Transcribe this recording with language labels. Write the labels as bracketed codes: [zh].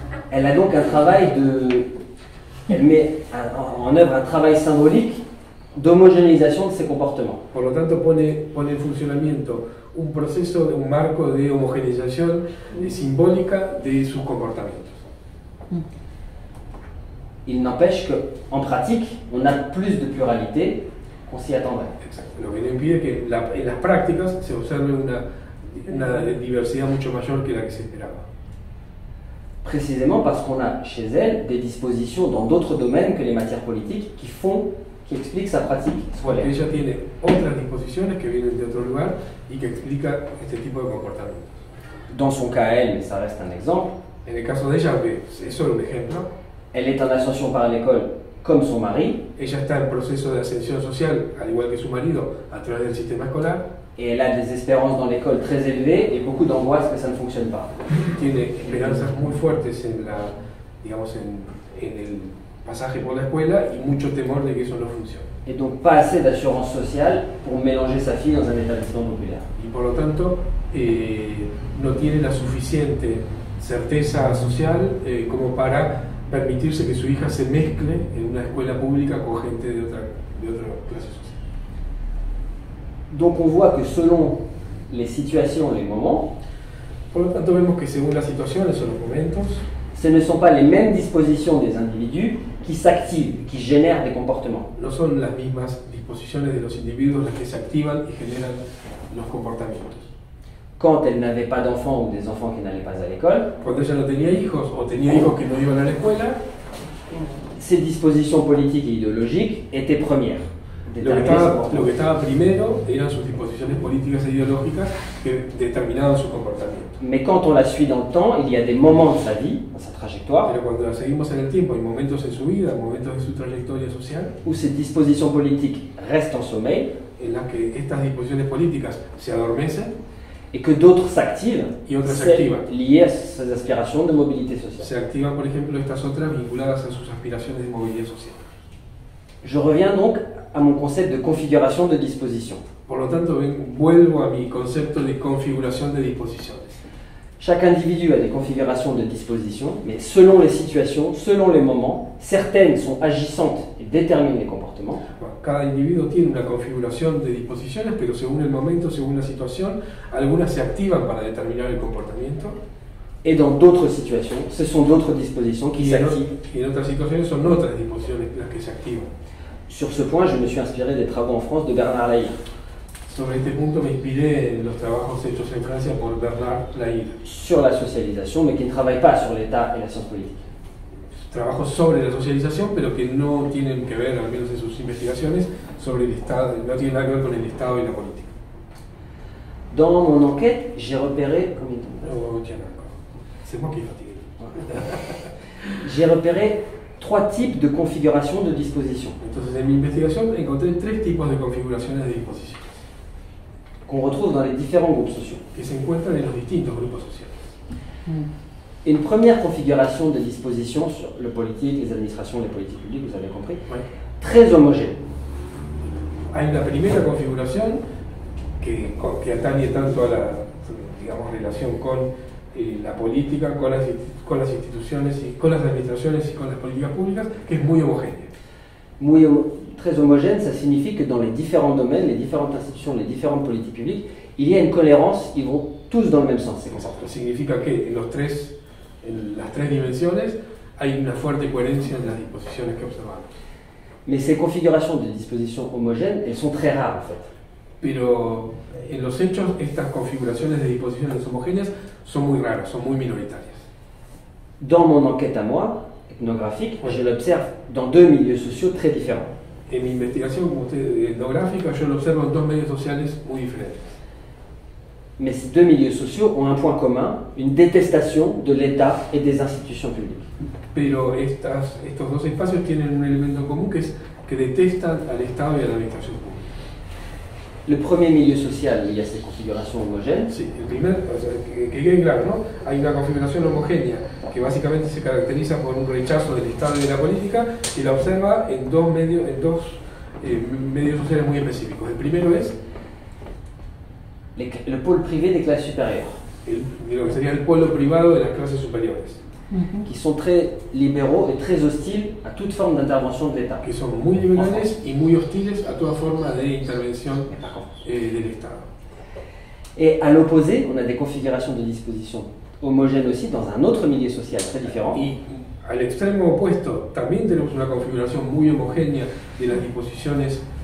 [fr] Elle a donc un travail Elle met en œuvre un travail symbolique d'homogénéisation de ses comportements. [es] Por lo tanto, pone en funcionamiento un proceso, un marco de homogeneización simbólica de sus comportamientos. [fr] Il n'empêche qu'en pratique, on a plus de pluralité qu'on s'y attendrait. [es] Exacto. Lo que no impide que en las prácticas se observe una diversidad mucho mayor que la que se esperaba. [fr] Précisément parce qu'on a chez elle des dispositions dans d'autres domaines que les matières politiques qui expliquent sa pratique [es] Porque [fr] scolaire. [es] ella tiene otras disposiciones que vienen de otro lugar y que explica este tipo de comportamientos. [fr] Dans son cas, elle, mais ça reste un exemple, [es] En el caso de ella, aunque es solo un ejemplo, [fr] elle est en ascension par l'école comme son mari, [es] ella está en proceso de ascensión social, al igual que su marido, a través del sistema escolar. [fr] et elle a des espérances dans l'école très élevées et beaucoup d'angoisse que ça ne fonctionne pas. [es] Tiene esperanzas muy fuertes digamos, en el pasaje por la escuela y mucho temor de que eso no funcione. [fr] Et donc pas assez d'assurance sociale pour mélanger sa fille dans un établissement populaire. [es] Y por lo tanto, no tiene la suficiente certeza social como para permitirse que su hija se mezcle en una escuela pública con gente de otra clase social. [fr] Donc on voit que selon les situations, les moments, [es] Por lo tanto, vemos que según las situaciones o los momentos, [fr] ce ne sont pas les mêmes dispositions des individus qui s'activent, qui génèrent des comportements. [es] no son las mismas disposiciones de los individuos las que se activan y generan los comportamientos. [fr] Quand elle n'avait pas d'enfants ou des enfants qui n'allaient pas à l'école, [es] Cuando ella no tenía hijos o tenía hijos que no iban a la escuela, [fr] ces dispositions politiques et idéologiques étaient premières. [es] lo que estaba primero eran sus disposiciones políticas e ideológicas que determinaban su comportamiento. [fr] Mais quand on la suit dans le temps, il y a des moments de sa vie, dans sa trajectoire, [es] Pero cuando la seguimos en el tiempo, hay momentos en su vida, momentos de su trayectoria social, [fr] où ces dispositions politiques restent en sommeil [es] en las que estas disposiciones políticas se adormecen [fr] et que d'autres s'activent, [es] y otras se [fr] celles [es] activan. [fr] liées à ses aspirations de mobilité sociale. [es] Se activan, por ejemplo, estas otras vinculadas a sus aspiraciones de movilidad social. [fr] Je reviens donc à mon concept de configuration de disposition. [es] Por lo tanto, vuelvo a mi concepto de configuración de disposiciones. [fr] Chaque individu a des configurations de disposition, mais selon les situations, selon les moments, certaines sont agissantes et déterminent les comportements, [es] Bueno, cada individuo tiene una configuración de disposiciones, pero según el momento, según la situación, algunas se activan para determinar el comportamiento [fr] et dans d'autres situations, ce sont d'autres dispositions qui [es] y [fr] s'activent. [es] en otras situaciones son otras disposiciones las que se activan. [fr] Sur ce point, je me suis inspiré des travaux en France de Bernard Lahire, [es] Sobre este punto me inspiré en los trabajos hechos en Francia por Bernard Lahire. [fr] sur la socialisation, mais qui ne travaille pas sur l'État et la science politique. [es] Trabajos sobre la socialización, pero que no tienen que ver, al menos en sus investigaciones, sobre el Estado, no tienen nada que ver con el Estado y la política. [fr] Dans mon enquête, j'ai repéré... combien de temps ? [es] No tiene nada que ver. [fr] C'est moi qui est fatigué. J'ai repéré 3 types de configuration de disposition [es] Entonces, en mi investigación encontré 3 tipos de configuraciones de disposición [fr] qu'on retrouve dans les différents groupes sociaux. [es] que se encuentran en los distintos grupos sociales. [fr] Une première configuration de disposition sur le politique, les administrations, les politiques publiques, vous avez compris, [es] Bueno, [fr] très homogène. [es] hay una primera configuración que atañe tanto a la, digamos, relación con la política, con las instituciones, y con las administraciones y con las políticas públicas, que es muy homogénea. [fr] Très homogène, ça signifie que dans les différents domaines, les différentes institutions, les différentes politiques publiques, il y a une cohérence, ils vont tous dans le même sens, ces concepts. [es] Significa que en las tres dimensiones hay una fuerte coherencia en las disposiciones que observamos. [fr] Mais ces configurations de dispositions homogènes, elles sont très rares en fait. [es] pero en los hechos estas configuraciones de disposiciones homogéneas son muy raras, son muy minoritarias. [fr] Dans mon enquête à moi, ethnographique, je l'observe dans deux milieux sociaux très différents. [es] En mi investigación como etnográfica yo lo observo en dos medios sociales muy diferentes. [fr] Mais ces deux milieux sociaux ont un point commun, une détestation de l'État et des institutions publiques. [es] Pero estos dos espacios tienen un elemento común que es que detestan al Estado y a la administración pública. [fr] Le premier milieu social, il y a ces configurations homogènes. [es] Sí, el primer, o sea, que quede claro, ¿no? Hay una configuración homogénea que básicamente se caracteriza por un rechazo del Estado y de la política y la observa en dos medios sociales muy específicos. El primero es [fr] Le pôle privé des classes supérieures, [es] lo que sería el polo privado de las clases superiores, [fr] qui sont très libéraux et très hostiles à toute forme d'intervention de l'État. [es] que son muy liberales y muy hostiles a toda forma de intervención del Estado. [fr] Et à l'opposé, on a des configurations de disposition homogènes aussi dans un autre milieu social très différent. [es] Y al extremo opuesto también tenemos una configuración muy homogénea de las disposiciones,